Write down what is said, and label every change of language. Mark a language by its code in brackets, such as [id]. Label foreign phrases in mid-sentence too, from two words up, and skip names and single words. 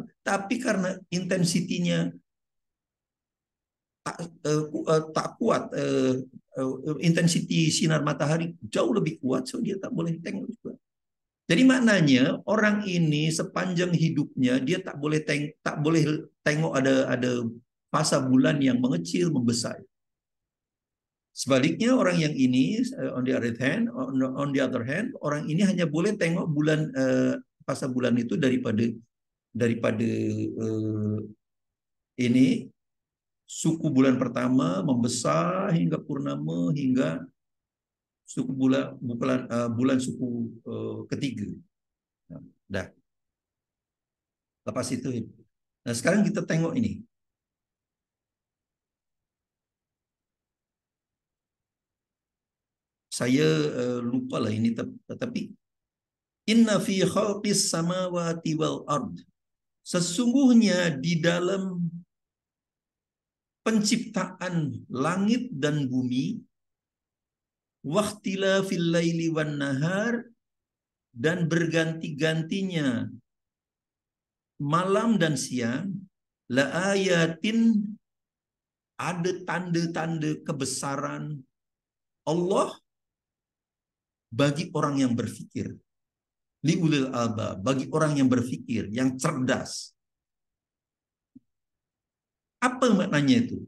[ms] Tapi karena intensitinya tak kuat, intensiti sinar matahari jauh lebih kuat, so dia tak boleh tengok juga. Jadi maknanya orang ini sepanjang hidupnya dia tak boleh tengok ada fasa bulan yang mengecil membesar. Sebaliknya orang yang ini [en] on the other hand, [ms] orang ini hanya boleh tengok bulan, fasa bulan itu daripada ini suku bulan pertama membesar hingga purnama, hingga suku bulan suku ketiga. Dah. Lepas itu. Nah, sekarang kita tengok ini. Saya lupa lah ini, tetapi [ar] inna fi khalqis samawati wal ard. [ms] Sesungguhnya di dalam penciptaan langit dan bumi, [ar] waqtilafil laili wan nahar, [ms] dan berganti-gantinya malam dan siang, [ar] la ayatin, [ms] ada tanda-tanda kebesaran Allah bagi orang yang berfikir. [ar] Liulil albab, [ms] bagi orang yang berfikir, yang cerdas. Apa maknanya itu?